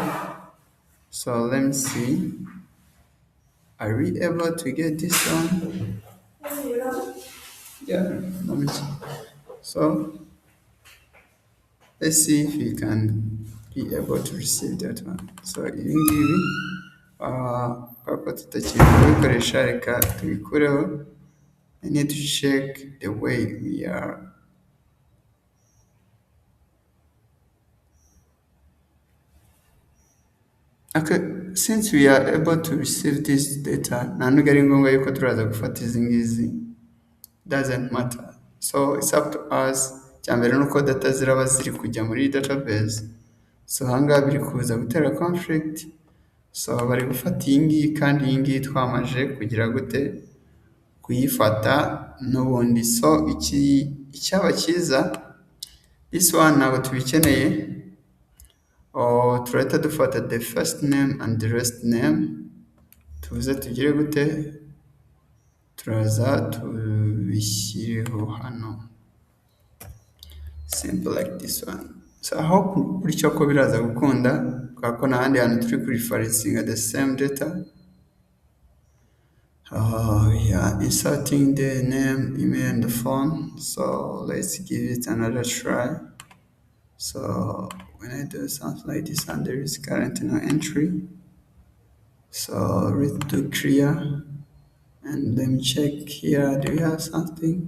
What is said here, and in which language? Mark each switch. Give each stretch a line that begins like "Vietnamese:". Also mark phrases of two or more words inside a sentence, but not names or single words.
English: So let me see. Are we able to get this one? Yeah, let me see. So let's see if we can be able to receive that one.
Kinyarwanda: So iyi ngibi kubera tutakiri kubikoresha, reka tubikureho.
English: I need to check the way we are. Okay, since we are able to receive this data,
Kinyarwanda: nta nubwo ari ngombwa yuko turaza gufata izi ngizi.
English: Doesn't matter. So it's up to us.
Kinyarwanda: Cyambere nuko data ziraba ziri kujya muri database. So ahangaha biri kuza gutera conflict. So bari gufata iyi ngiyi, kandi iyi ngiyi twamaje kugira gute kuyifata n'ubundi. So icyaba cyiza,
English: this one
Kinyarwanda: ntabwo tubikeneye. Turahita dufata
English: the first name and the last name,
Kinyarwanda: tuze tugire gute, turaza tubishyireho hano,
English: simple like this one. So I hope
Kinyarwanda: bityo ko biraza gukunda, kubera ko n'ahandi hantu turi kurifaringa
English: the same data. Yeah, inserting the name, email, and the phone. So let's give it another try. So when I do something like this and there is currently no entry, so read to clear, and let me check here, do we have something?